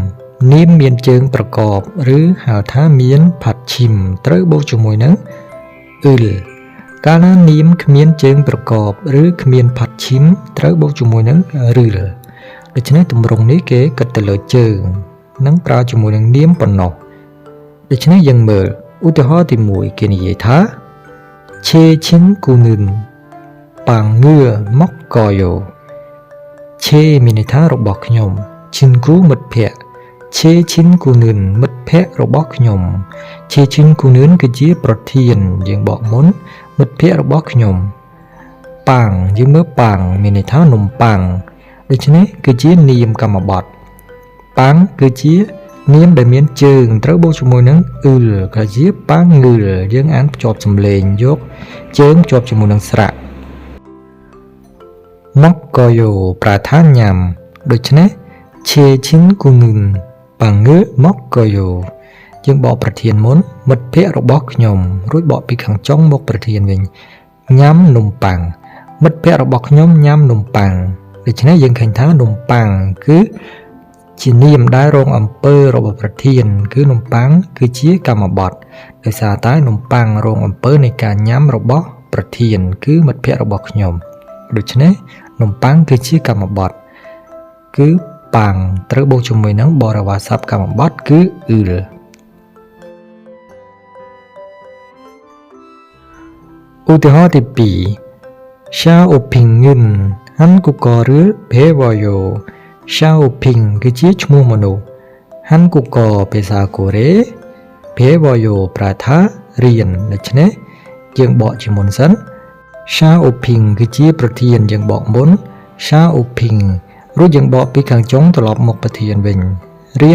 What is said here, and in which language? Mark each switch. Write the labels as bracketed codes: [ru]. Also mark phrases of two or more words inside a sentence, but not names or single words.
[km] មានជើងប្រកបឬហៅថាមានផាត់ឈីមត្រូវបូកជាមួយនឹង il កាលណានាមគ្មានជើងប្រកបឬគ្មានផាត់ឈីមត្រូវបូកជាមួយនឹង ril ដូច្នេះទម្រង់នេះគេគិតទៅលើជើងនិងប្រើជាមួយនឹងនាមប៉ុណ្ណោះដូច្នេះយើងមើលឧទាហរណ៍ទី1គេនិយាយថា [ko] 제 친구는 빵을 먹어요. [km] 제 មានន័យថារបស់ខ្ញុំ 친구 មិត្តភក្តិ [ko] 제 친구는 [km] មិត្តភក្តិរបស់ខ្ញុំ [ko] 제 친구는 [km] គឺជាប្រធានយើងបកមុនមិត្តភក្តិរបស់ខ្ញុំប៉ាំងយើងមើលប៉ាំងមានន័យថានំប៉័ងដូច្នេះគឺជានាមកម្មបត្តិប៉ាំងគឺជានាមដែលមានជើងត្រូវបូកជាមួយនឹងអ៊ឺលក៏ជាប៉ាំងងឺលយើងអានភ្ជាប់សំឡេងយកជើងភ្ជាប់ជាមួយនឹងស្រៈ មកកយោប្រធានញ៉ាំដូច្នេះ [ko] 제 친구는 빵을 먹어요 [km] យើងបកប្រធានមុនមិត្តភក្តិរបស់ខ្ញុំរួចបកពីខាង ចុងមកប្រធានវិញញ៉ាំនំប៉័ងមិត្តភក្តិរបស់ខ្ញុំញ៉ាំនំប៉័ងដូច្នេះយើងឃើញថានំប៉័ងគឺជានាមដែលរងអំពើរបស់ប្រធានគឺនំប៉័ងគឺជាកម្មបត្តិដោយសារតែនំប៉័ងរងអំពើនៃការញ៉ាំរបស់ប្រធានគឺមិត្តភក្តិរបស់ខ្ញុំដូច្នេះនំប៉័ងគឺជាកម្មបត្តិគឺប៉ាំងត្រូវបូកជាមួយនឹងបរិវារសព្ទកម្មបត្តិគឺអ៊ឺល ឧទាហរណ៍ទី 2 [ko] 샤오핑은 한국어를 배워요 [km] 샤오핑 គឺជាឈ្មោះមនុស្ស한국어ភាសាកូរ៉េ 배워요 ប្រែថារៀនដូច្នេះយើងបកជាមុនសិន 샤오핑គឺជាប្រធានយើងបកមុន 샤오핑រួចយើងបកពីខាងចុងត្រឡប់មកប្រធានវិញរៀ